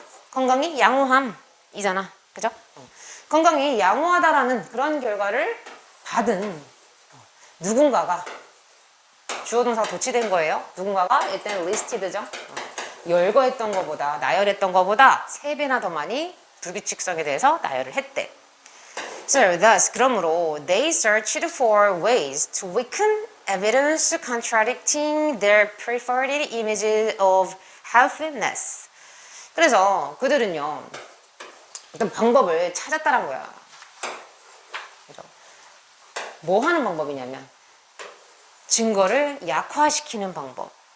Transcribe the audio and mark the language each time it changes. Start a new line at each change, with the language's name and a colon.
Korean: 건강이 양호함이잖아. 그죠? 건강이 양호하다라는 그런 결과를 받은 누군가가, 주어동사가 도치된 거예요. 누군가가 일단 listed죠. 열거했던 것보다, 나열했던 것보다 3배나 더 많이 불규칙성에 대해서 나열을 했대.
English: So thus,
Korean: 그러므로
English: they searched for ways to weaken evidence contradicting their preferred image of healthiness.
Korean: 그래서 그들은요, 어떤 방법을 찾았다는 거야. 그죠? 뭐 하는 방법이냐면 증거를 약화시키는 방법.